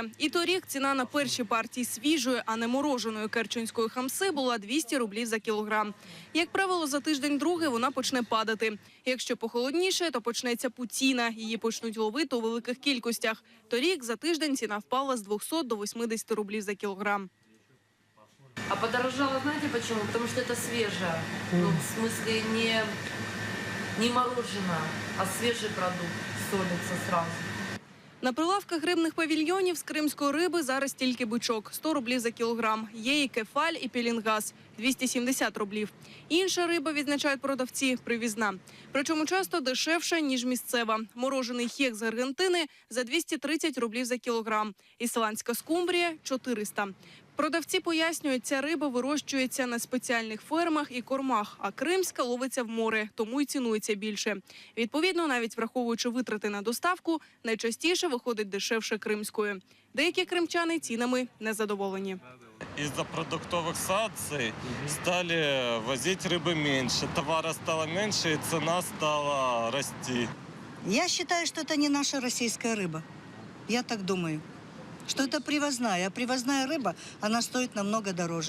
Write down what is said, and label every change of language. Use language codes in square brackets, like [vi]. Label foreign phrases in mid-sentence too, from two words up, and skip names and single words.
[uk] І торік ціна на першій партії свіжої, а не мороженої керченської хамси була 200 рублів за кілограм. Як правило, за тиждень-другий вона почне падати. Якщо похолодніше, то почнеться пуціна. Її почнуть ловити у великих кількостях. Торік за тиждень ціна впала з 200 до 80 рублів за кілограм. [ru] А подорожало, знаете почему? Потому что это свежее. В смысле не мороженое, а свежий продукт. Солится сразу. [uk] На прилавках рибних павільйонів з кримської риби зараз тільки бичок – 100 рублів за кілограм. Є і кефаль, і пелінгас – 270 рублів. Інша риба, відзначають продавці, привізна. Причому часто дешевша, ніж місцева. Морожений хек з Аргентини – за 230 рублів за кілограм. Ісландська скумбрія – 400. Продавці пояснюють, ця риба вирощується на спеціальних фермах і кормах, а кримська ловиться в море, тому й цінується більше. Відповідно, навіть враховуючи витрати на доставку, найчастіше виходить дешевше кримської. Деякі кримчани цінами незадоволені. [ru] Из-за продуктовых санкций стали возить рыбы меньше, товара стало меньше и цена стала расти. Я считаю, что это не наша российская рыба. Я так думаю. Что это привозная, а привозная рыба, она стоит намного дороже.